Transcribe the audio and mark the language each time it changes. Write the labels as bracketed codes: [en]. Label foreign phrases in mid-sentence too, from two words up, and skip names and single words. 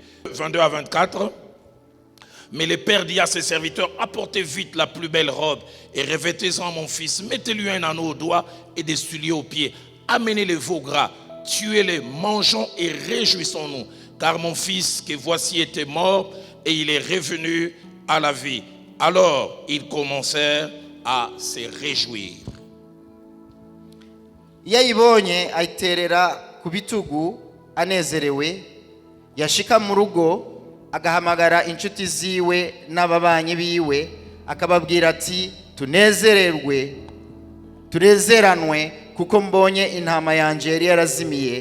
[fr] 22 à 24, mais le père dit à ses serviteurs, apportez vite la plus belle robe et revêtez-en mon fils, mettez-lui un anneau au doigt et des souliers aux pieds, amenez les veaux gras, tuez-les, mangeons et réjouissons-nous, car mon fils que voici était mort et il est revenu à la vie. Alors ils commencèrent à se réjouir. [rn] Yayibonye ayiterera ku bitugu anezerewe, yashika mu rugo agahamagara inshuti ziwe n'ababanyi biwe, akababwira ati tunezeranwe kuko mbonye intama yanje yari yarazimiye.